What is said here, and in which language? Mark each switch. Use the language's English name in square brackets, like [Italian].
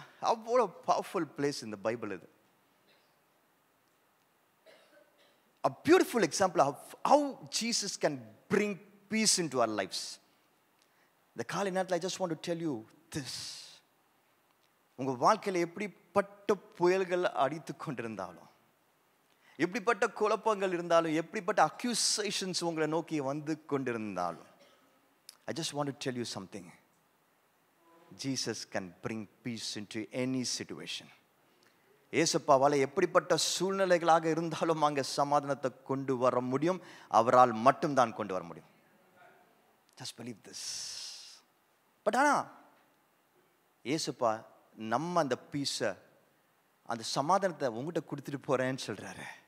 [Tamil] அவ்வளோ [English] powerful place in the Bible [Tamil] இது. [English] A beautiful example of how Jesus can bring peace into our lives. The [Tamil] காலை நேரத்தில் [English] I just want to tell you this. [Tamil] உங்க வாழ்க்கையில் எப்படிப்பட்ட புயல்கள் அடித்து கொண்டிருந்தாலும், எப்படிப்பட்ட குழப்பங்கள் இருந்தாலும், எப்படிப்பட்ட அக்யூசேஷன்ஸ் உங்களை நோக்கி வந்து கொண்டிருந்தாலும், [English] I just want to tell you something. Jesus can bring peace into any situation. [Tamil] இயேசுப்பாவால் எப்படிப்பட்ட சூழ்நிலைகளாக இருந்தாலும் அங்கே சமாதானத்தை கொண்டு வர முடியும். அவரால் மட்டும்தான் கொண்டு வர முடியும். [English] Just believe this. [Tamil] பட் ஆனால் இயேசுப்பா நம்ம அந்த பீஸை, அந்த சமாதானத்தை உங்ககிட்ட கொடுத்துட்டு போறேன்னு சொல்றாரு.